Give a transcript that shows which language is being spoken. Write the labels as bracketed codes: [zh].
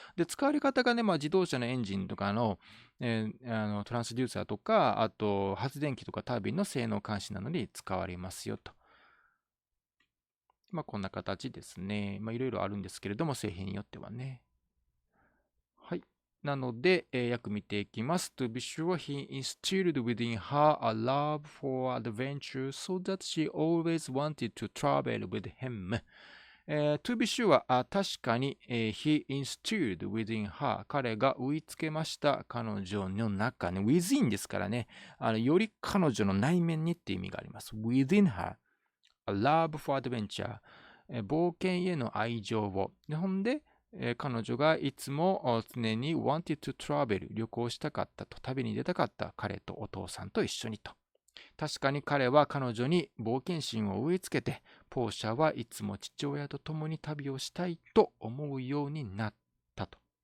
[ja] で、使われ方がね、自動車のエンジンとかの、トランスデューサーとか、あと発電機とかタービンの性能監視などに使われますよと。こんな形ですね。いろいろあるんですけれども、製品によってはね。はい。なので、訳見ていきます。 [en] To be sure, he instilled within her a love for adventure so that she always wanted to travel with him. To be sure [ja] は確かに、 [en] he instilled within her [ja] 彼が植い付けました彼女の中に [en] within [ja] ですからねより彼女の内面にっていう意味があります [en] within her a love for adventure [ja] 冒険への愛情をほんで彼女がいつも常に [en] wanted to travel [ja] 旅行したかったと旅に出たかった彼とお父さんと一緒にと確かに彼は彼女に冒険心を植え付けてポーシャはいつも父親と共に旅をしたいと思うようになったと。